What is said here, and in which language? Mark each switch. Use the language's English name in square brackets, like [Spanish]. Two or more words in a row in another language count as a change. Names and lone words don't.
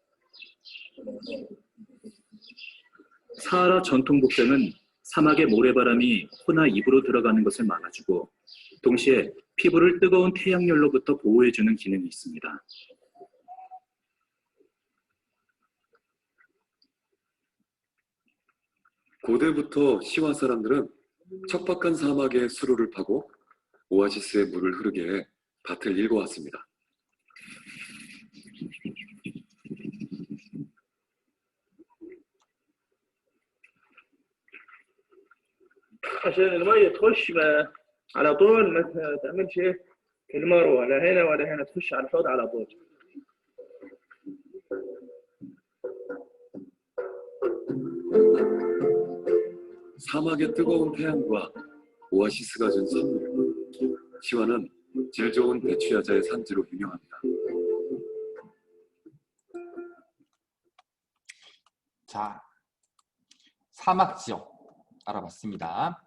[Korean] 사하라 전통 복장은 사막의 모래바람이 코나 입으로 들어가는 것을 막아주고 동시에 피부를 뜨거운 태양열로부터 보호해주는 기능이 있습니다. 고대부터 시와 사람들은 척박한 사막에 수로를 파고 오아시스의 물을 흐르게 해 밭을 일궈왔습니다. [Arabic] عشان المية تخش ما على طول، ما تعملش ايه المروة ولا هنا ولا هنا، تخش على الحوض على طول. [Korean] 사막의 뜨거운 태양과 오아시스가 준 선물. 시와는 질 좋은 대추야자의 산지로 유명합니다. 자, 사막 지역 알아봤습니다.